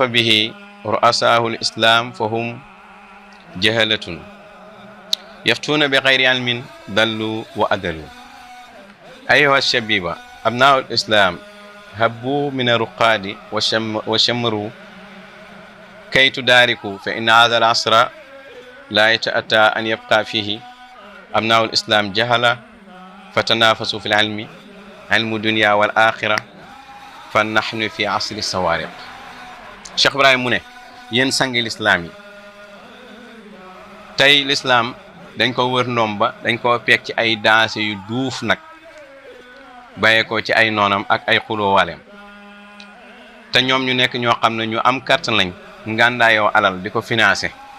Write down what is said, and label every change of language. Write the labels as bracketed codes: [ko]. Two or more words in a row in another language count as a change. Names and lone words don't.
[ar] به رؤساء الإسلام فهم جهلة يفتون بغير علم ضلوا وأدلوا أيها الشبيبة أبناء الإسلام هبوا من الرقاد وشمروا كي تداركوا فإن هذا العصر لا يتأتى أن يبقى فيه أبناء الإسلام جهلة فتنافسوا في العلم علم الدنيا والآخرة فنحن في عصر الصواريخ. [wo] Cheikh Ibrahim mu ne yéen sangi lislaam yi tey lislaam dañ ko wër ndomba dañ ko peeg ci ay daase yu duuf nag bàyyee ko ci ay noonam ak ay xulóowaaleem te ñoom ñu nekk ñoo xam ne ñu am kàttan lañ ngàndaayoo alal di ko financé.